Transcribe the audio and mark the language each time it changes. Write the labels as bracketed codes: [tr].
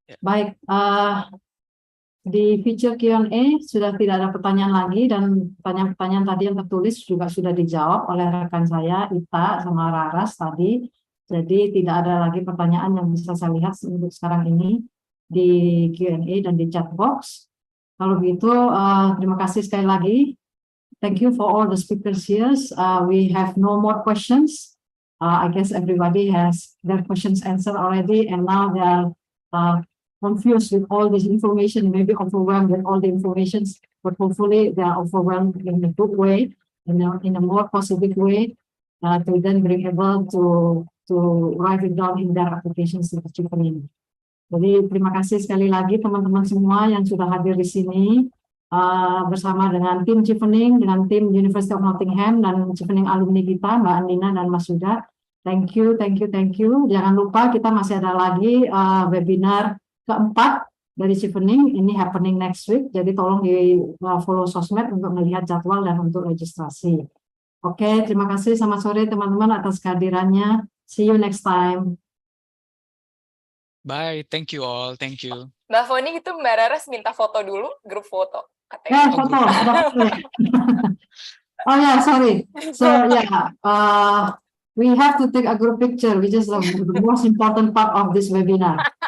[id] Baik, di feature Q&A sudah tidak ada pertanyaan lagi, dan pertanyaan-pertanyaan tadi yang tertulis juga sudah dijawab oleh rekan saya, Ita sama Raras tadi. Jadi tidak ada lagi pertanyaan yang bisa saya lihat untuk sekarang ini di Q&A dan di chat box. Kalau begitu, terima kasih sekali lagi. [en] Thank you for all the speakers here. We have no more questions. I guess everybody has their questions answered already, and now they are confused with all this information, maybe overwhelmed with all the information, but hopefully they are overwhelmed in a good way, in a more positive way, to then be able to write it down in their applications to Chevening. [id] Jadi terima kasih sekali lagi teman-teman semua yang sudah hadir di sini bersama dengan tim Chevening, dengan tim University of Nottingham dan Chevening alumni kita, Mbak Andina dan Mas Yuda. [en] Thank you, thank you, thank you. [id] Jangan lupa kita masih ada lagi webinar keempat dari Chevening, ini [en] happening next week. [id] Jadi tolong di follow sosmed untuk melihat jadwal dan untuk registrasi. Oke, terima kasih. Selamat sore teman-teman atas kehadirannya. [en] See you next time. Bye, thank you all, thank you. [id] Mbak Foni itu Mbak Raras minta foto dulu, grup foto. Katanya. Foto. [en] Oh yeah, sorry. So yeah, we have to take a group picture, which is the most important part of this webinar.